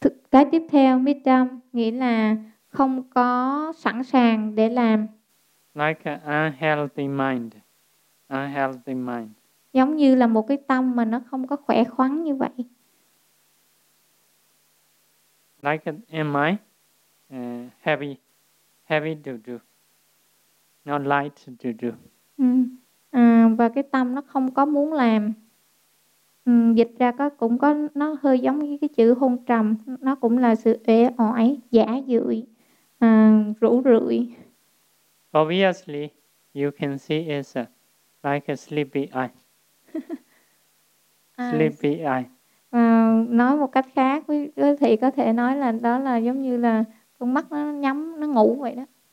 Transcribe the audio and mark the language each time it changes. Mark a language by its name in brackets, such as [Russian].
[Vietnamese] Cái tiếp theo, Maitam, nghĩa là không có sẵn sàng để làm. [English] Like an unhealthy mind. Unhealthy mind. [Vietnamese] Giống như là một cái tâm mà nó không có khỏe khoắn như vậy. [English] Like an am I heavy, heavy to do, not light to do. [Vietnamese] Và cái tâm nó không có muốn làm. Dịch ra có, cũng có, nó hơi giống như cái chữ hôn trầm. Nó cũng là sự uể oải, giả dụi, rũ rượi. [English] Obviously, you can see it's like a sleepy eye. Sleepy eye. [Vietnamese] Nói một cách khác thì có thể nói là đó là giống như là con mắt nó nhắm, nó ngủ vậy đó.